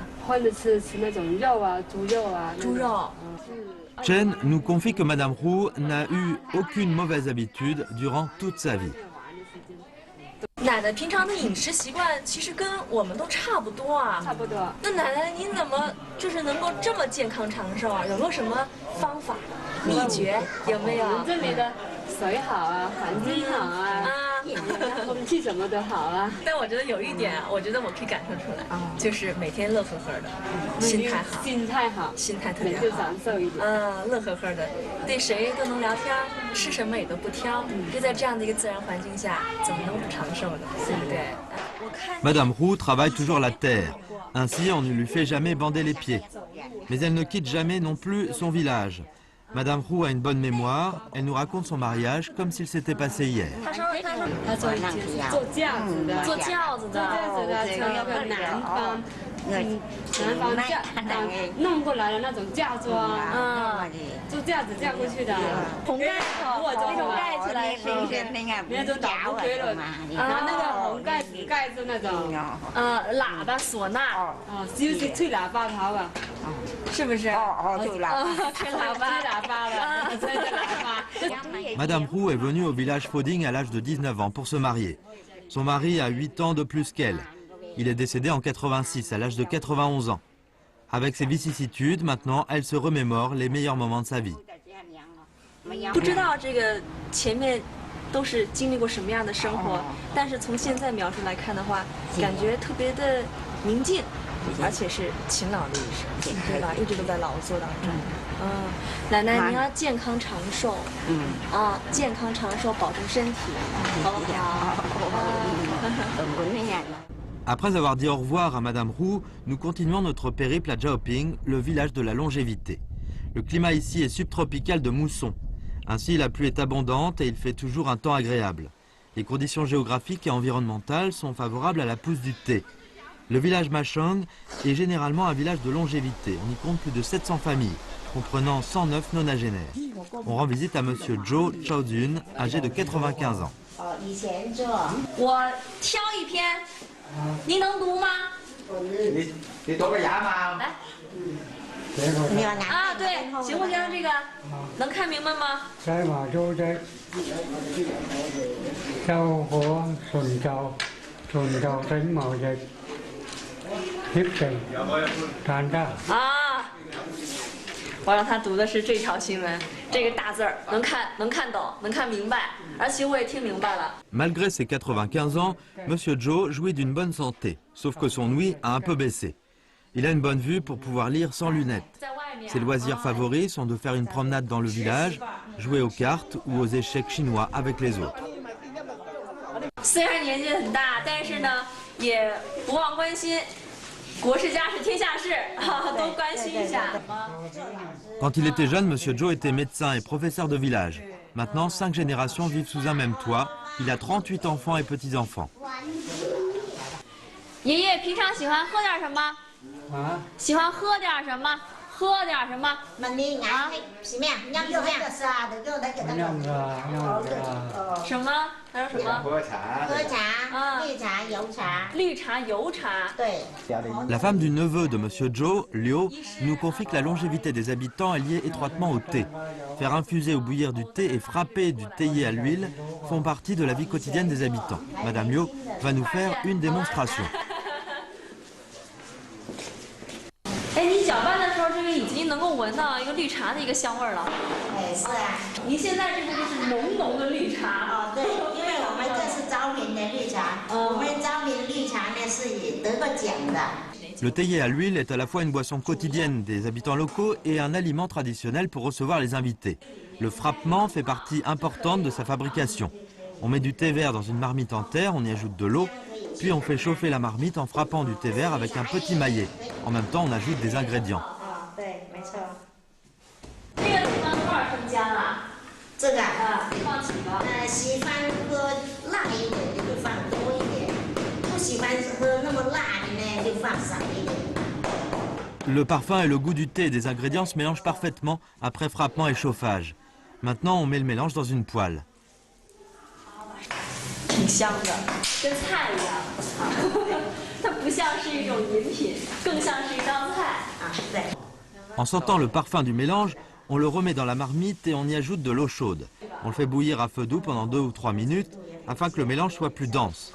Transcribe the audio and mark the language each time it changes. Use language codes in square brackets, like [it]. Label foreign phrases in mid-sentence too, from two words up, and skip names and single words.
[zh] 荤的吃那种肉啊，猪肉啊。猪肉。 [fr] Chen nous confie que Madame Roux n'a eu aucune mauvaise habitude durant toute sa vie. [zh] 奶奶平常的饮食习惯其实跟我们都差不多啊。差不多。那奶奶您怎么就是能够这么健康长寿啊？有没有什么方法、秘诀？有没有？我们这里的水好啊，环境好啊，空气什么都好啊。但我觉得有一点，我觉得我可以感受出来，就是每天乐呵呵的，心态好，心态好，心态特别好，就长寿一点。乐呵呵的，对谁都能聊天，吃什么也都不挑。就在这样的一个自然环境下，怎么能不长寿呢？对不对？ [fr] Madame Roux travaille toujours la terre. Ainsi, on ne lui fait jamais bander les pieds. Mais elle ne quitte jamais non plus son village. Madame Roux a une bonne mémoire. Elle nous raconte son mariage comme s'il s'était passé hier. [zh] 他做轿子的，做轿子的，从那个南方弄过来的那种嫁妆，做轿子嫁过去的，红盖头，那种盖起来是那种打不开了，然后那个红盖子盖住那种，喇叭唢呐，就是吹喇叭头啊，是不是？吹喇叭，吹喇叭的，吹喇叭。 [fr] Madame Roux est venue au village Foding à l'âge de 19 ans pour se marier. Son mari a 8 ans de plus qu'elle. Il est décédé en 86 à l'âge de 91 ans. Avec ses vicissitudes, maintenant, elle se remémore les meilleurs moments de sa vie. [zh] 不知道这个前面都是经历过什么样的生活，但是从现在描述来看的话，感觉特别的宁静，而且是勤劳的一生，对吧？一直都在劳作当中。奶奶，您要健康长寿，健康长寿，保重身体，好不好？ [fr] Après avoir dit au revoir à Madame Roux, nous continuons notre périple à Zhaoping, le village de la longévité. Le climat ici est subtropical de mousson. Ainsi, la pluie est abondante et il fait toujours un temps agréable. Les conditions géographiques et environnementales sont favorables à la pousse du thé. Le village Machong est généralement un village de longévité. On y compte plus de 700 familles, comprenant 109 nonagénaires. On rend visite à Monsieur Zhou Chaojun, âgé de 95 ans. [zh] 我挑一篇，您能读吗？你读个牙吗？来。啊，对，行不行？这个能看明白吗？在马洲的 châu của Xuân Châu tính màu dịch hiệp tình toàn ra。我让他读的是这条新闻，这个大字儿能看懂，能看明白，而且我也听明白了。 [fr] Malgré ses 95 ans, Monsieur Zhou jouit d'une bonne santé, sauf que son ouïe a un peu baissé. Il a une bonne vue pour pouvoir lire sans lunettes. Ses loisirs favoris sont de faire une promenade dans le village, jouer aux cartes ou aux échecs chinois avec les autres. [zh] 虽然年纪很大，但是呢，也不忘关心。国事家事天下事，多关心一下。 [fr] Quand il était jeune, Monsieur Zhou était médecin et professeur de village. Maintenant, 5 générations vivent sous un même toit. Il a 38 enfants et petits-enfants. [zh] 爷爷平常喜欢喝点什么？喜欢喝点什么？喝点什么？什么？还有什么？喝茶，绿茶、油茶。绿茶、油茶。对。 [fr] La femme du neveu de Monsieur Zhou, Liu, nous confie que la longévité des habitants est liée étroitement au thé. Faire infuser ou bouillir du thé et frapper du théier à l'huile font partie de la vie quotidienne des habitants. Madame Liu va nous faire une démonstration. [zh] 哎，你搅拌的时候，这个已经能够闻到一个绿茶的一个香味儿了。哎，是啊。您现在这个就是浓浓的绿茶。哦，对，因为我们这是昭明的绿茶，我们昭明绿茶呢是得过奖的。 [fr] Le théier à l'huile est à la fois une boisson quotidienne des habitants locaux et un aliment traditionnel pour recevoir les invités. Le frappement fait partie importante de sa fabrication. On met du thé vert dans une marmite en terre, on y ajoute de l'eau, puis on fait chauffer la marmite en frappant du thé vert avec un petit maillet. En même temps, on ajoute des ingrédients. [zh] 这个放几个？喜欢喝辣一点的就放多一点，不喜欢喝那么辣的呢就放少一点。 [fr] Le parfum et le goût du thé et des ingrédients se mélangent parfaitement après frappement et chauffage. Maintenant, on met le mélange dans une poêle. [zh] 挺香的，跟菜一样。它不像是一种饮品，更像是一道菜。对。 [fr] En sentant le parfum du mélange, on le remet dans la marmite et on y ajoute de l'eau chaude. On le fait bouillir à feu doux pendant 2 ou 3 minutes afin que le mélange soit plus dense.